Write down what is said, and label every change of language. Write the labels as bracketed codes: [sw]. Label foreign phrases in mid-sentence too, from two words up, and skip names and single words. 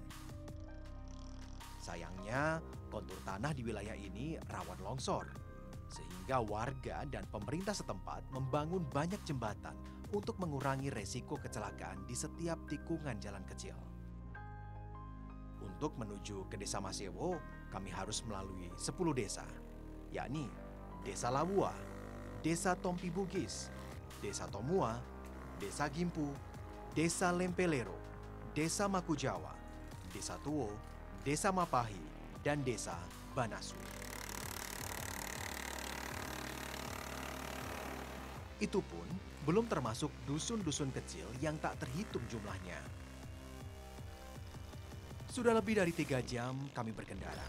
[id] Sayangnya, kontur tanah di wilayah ini rawan longsor, sehingga warga dan pemerintah setempat membangun banyak jembatan untuk mengurangi resiko kecelakaan di setiap tikungan jalan kecil. Untuk menuju ke Desa Masewo, kami harus melalui 10 desa, yakni Desa Lawua, Desa Tompi Bugis, Desa Tomua, Desa Gimpu, Desa Lempelero, Desa Makujawa, Desa Tuo, Desa Mapahi, dan Desa Banasu. Itu pun Belum termasuk dusun-dusun kecil yang tak terhitung jumlahnya. Sudah lebih dari 3 jam kami berkendara.